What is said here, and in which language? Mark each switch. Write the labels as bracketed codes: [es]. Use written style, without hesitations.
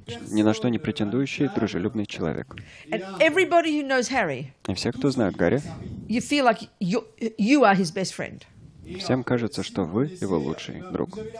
[ru] Ни на что не претендующий, дружелюбный человек. [en] And everybody who knows Harry, [ru] И все, кто знает Гарри, [en] you feel like you are his best friend. [ru] всем кажется, что вы его лучший друг.